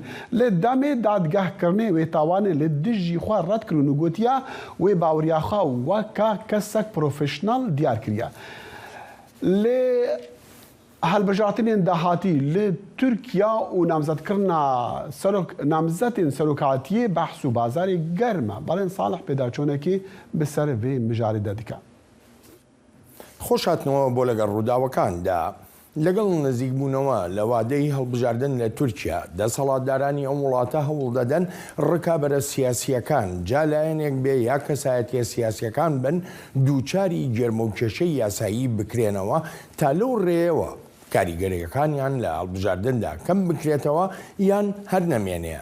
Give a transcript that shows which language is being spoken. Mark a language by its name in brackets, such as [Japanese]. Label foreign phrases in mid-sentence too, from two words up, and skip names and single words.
[Kurdish] Li demê dadgehkirinê wê tawanê li dijî xwe red kirin û gotiye wê baweriya xwe weka kesek profesyonel diyar kiriye. Lê helbijartinên dahatî li Tirkiya û namzetkirina namzetên serokatiyê behs û bazarê germ e. Belên Salih pêdaçûnekê bi ser vê mijarê de dike. [Central Kurdish] خۆشهاتنەوە بۆ لەگەڵ ڕووداوەکاندا لەگەڵ نزیکبوونەوە لە وادەی هەڵبژاردن لە تورکیا دەسەڵاتدارانی ئەم وڵاتە هەوڵ دەدەن ڕکابەرە سیاسیەکان جا لایەنێک بێ یا کەسایەتیە سیاسیەکان بن دووچاری گێرمە و کێشەی یاسایی بکرێنەوە تا لەو ڕێەوە کاریگەریەکانیان لە هەڵبژاردندا کەم بکرێتەوە یان هەر نەمێنەیە.